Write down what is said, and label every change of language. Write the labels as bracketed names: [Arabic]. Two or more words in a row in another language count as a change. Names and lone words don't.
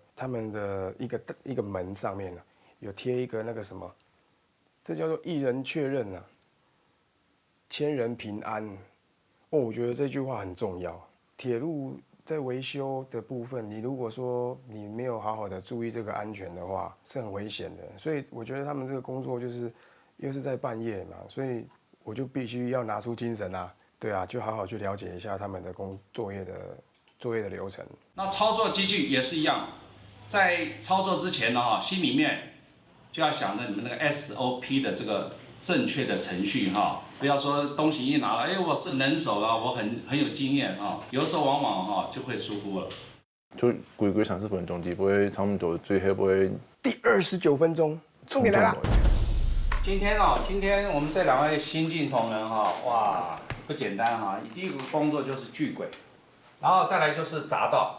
[Chinese] 他們的一個門上面啊，有貼一個那個什麼，這叫做一人確認啊，千人平安。哦，我覺得這句話很重要。鐵路在維修的部分，你如果說你沒有好好的注意這個安全的話，是很危險的。所以我覺得他們這個工作就是又是在半夜嘛，所以我就必須要拿出精神啊，對啊，就好好去了解一下他們的作業的流程。那操作機具也是一樣，在操作之前呢，心裡面就要想着你們那個 SOP 的這個正確的程序哈，不要說東西一拿了，哎，我是能手啊，我很有經驗啊，有時候往往就會疏忽了。就規30分鐘，不會差不多，最後不會。第29分鐘，重點來了。今天我們這兩位新進同仁哈，哇，不簡單哈。第一個工作就是鋸軌，然後再來就是匝道。